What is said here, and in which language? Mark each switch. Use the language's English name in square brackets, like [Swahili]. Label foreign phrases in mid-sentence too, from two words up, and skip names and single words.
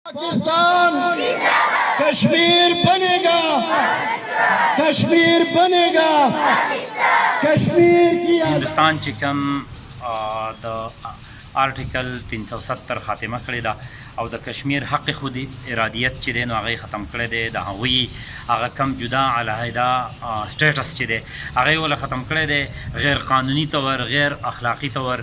[Urdu] پاکستان کشمیر بنے گا، کشمیر بنے گا، کشمیر کی [Pashto] हिंदुस्तान چې کوم د آرټیکل 370 خاتمه کړې ده او د کشمیر حق خود ارادیت چې دی نو هغه ختم کړی دی. د هغوی هغه کم جدا علیحده سټیټس چې دی هغه یې ول ختم کړی دی غیر قانوني طور، غیر اخلاقی طور.